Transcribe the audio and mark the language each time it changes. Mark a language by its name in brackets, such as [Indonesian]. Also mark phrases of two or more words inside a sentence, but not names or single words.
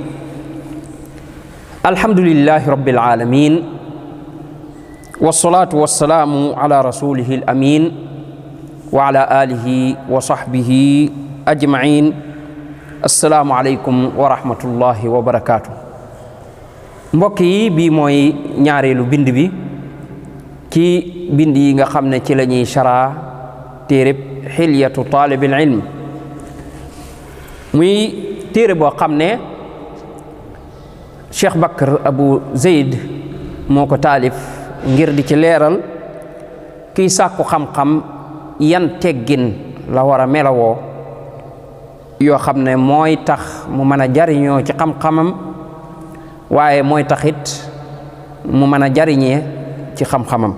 [Arabic] الحمد لله رب العالمين والصلاة والسلام على رسوله الأمين وعلى آله وصحبه أجمعين. السلام عليكم ورحمة الله وبركاته. [Wolof] mbokk yi bii mooy ñaareelu bind bi ci bind yi nga xam ne ci la ñuy sharaa téereb xilyatu taalibil ilm muy téere boo xam ne Cheikh Bakr Abu Zayd moo ko taalif ngir di ci leeral kiy sàkku xam-xam yan teggin la war a melawoo yoo xam ne mooy tax mu mën a jariñoo ci xam-xamam waaye mooy taxit mu mën a jariñee ci xam-xamam.